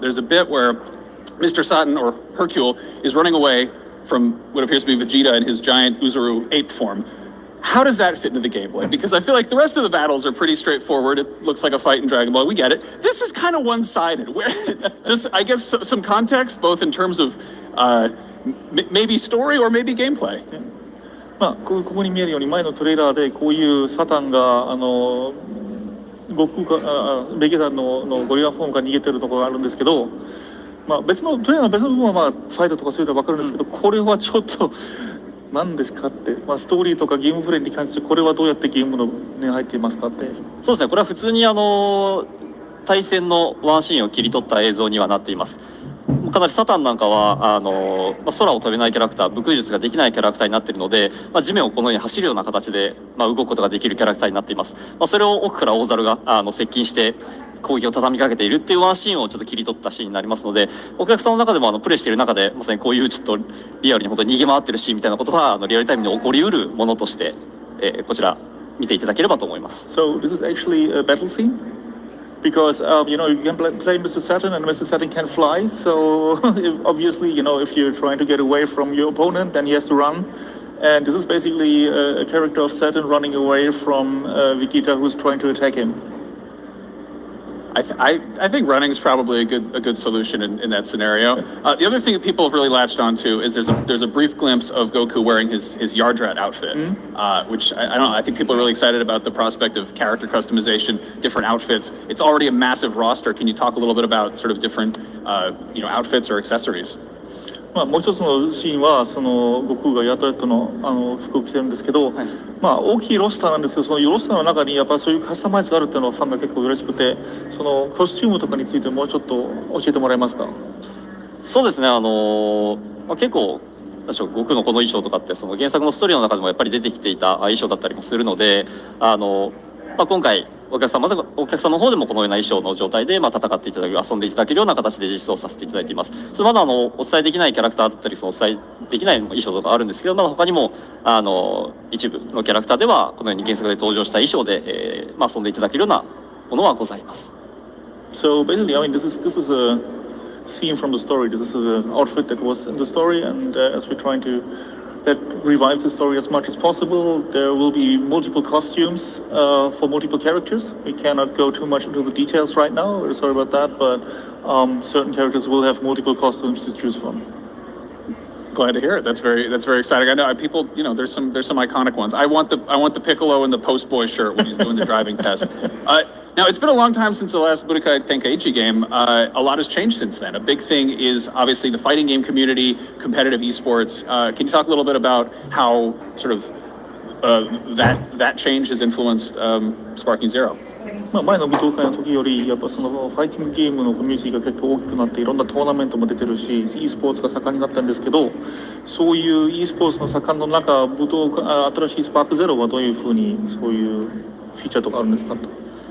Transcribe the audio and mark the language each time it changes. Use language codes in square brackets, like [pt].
[en] There's a bit where Mr. Satan, or Hercule, is running away from what appears to be Vegeta in his giant Uzuru ape form. How does that fit into the gameplay? Because I feel like the rest of the battles are pretty straightforward. It looks like a fight in Dragon Ball. We get it. This is kind of one-sided. Just, I guess, some context, both in terms of maybe story or maybe gameplay. [ja] まあ、ここに見えるように前のトレーラーでこういうサタンが悟空かベゲタのゴリラフォームから逃げてるところがあるんですけど、まあ別のトレーラーの別の部分はまあファイトとかそういうの分かるんですけど、これはちょっと何ですかって、ストーリーとかゲームプレイに関してこれはどうやってゲームのに入っていますかって。そうですね、これは普通に対戦のワンシーンを切り取った映像にはなっています。かなりサタンなんかは空を飛べないキャラクター、武空術ができないキャラクターになっているので、地面をこのように走るような形で、動くことができるキャラクターになっています。それを奥から大猿が接近して攻撃を畳みかけているっていうワンシーンをちょっと切り取ったシーンになりますので、お客さんの中でもプレイしている中でまさにこういうちょっとリアルに本当に逃げ回ってるシーンみたいなことはリアルタイムに起こりうるものとして、こちら見ていただければと思います。 [en] So this is actually a battle scene? Because you can play Mr. Saturn and Mr. Saturn can fly, so obviously if you're trying to get away from your opponent, then he has to run. And this is basically a character of Saturn running away from Vegeta, who's trying to attack him. I think running is probably a good solution in that scenario. The other thing that people have really latched onto is there's a brief glimpse of Goku wearing his Yardrat outfit, which I don't know. I think people are really excited about the prospect of character customization, different outfits. It's already a massive roster. Can you talk a little bit about sort of different outfits or accessories? [ja] もう一つのシーンはその悟空がヤトヤットの服を着てるんですけど、大きいロスターなんですけど、そのロスターの中にやっぱそういうカスタマイズがあるっていうのはファンが結構嬉しくて、そのコスチュームとかについてもうちょっと教えてもらえますか。そうですね、結構悟空のこの衣装とかってその原作のストーリーの中でもやっぱり出てきていた衣装だったりもするので、今回お客さんの方でもこのような衣装の状態で戦っていただく、遊んでいただけるような形で実装させていただいています。まだお伝えできないキャラクターだったり、お伝えできない衣装とかあるんですけど、まだ他にも一部のキャラクターではこのように原作で登場した衣装で、遊んでいただけるようなものはございます。 [en] So basically, this is a scene from the story. This is an outfit that was in the story, and as we're trying to revive the story as much as possible, there will be multiple costumes for multiple characters. We cannot go too much into the details right now. We're sorry about that, but certain characters will have multiple costumes to choose from. Glad to hear it. That's very exciting. I know people. There's some iconic ones. I want the Piccolo in the Post Boy shirt when he's doing the driving test. Now, it's been a long time since the last Budokai Tenkaichi game. A lot has changed since then. A big thing is obviously the fighting game community, competitive esports. Can you talk a little bit about how sort of that change has influenced Sparking Zero? [ja] 前の武道会の時よりやっぱそのファイティングゲームのコミュニティが結構大きくなっていろんなトーナメントも出てるし e スポーツが盛んになったんですけど、そういう e スポーツの盛んの中新しいスパークゼロはどういうふうにそういうフィーチャーとかあるんですかと。